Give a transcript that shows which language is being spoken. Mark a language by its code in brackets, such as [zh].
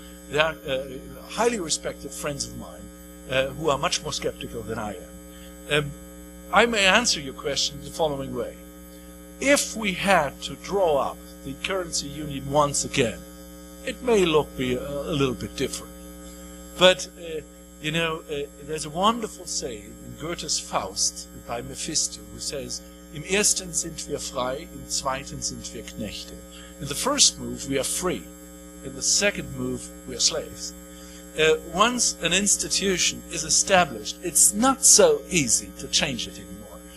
[en] There are highly respected friends of mine who are much more skeptical than I am. I may answer your question the following way. If we had to draw up the currency union once again, it may be a little bit different. But, there's a wonderful saying in Goethe's Faust by Mephisto, who says, [de] Im ersten sind wir frei, im zweiten sind wir Knechte. [en] In the first move, we are free. In the second move, we are slaves. Once an institution is established, it's not so easy to change it anymore.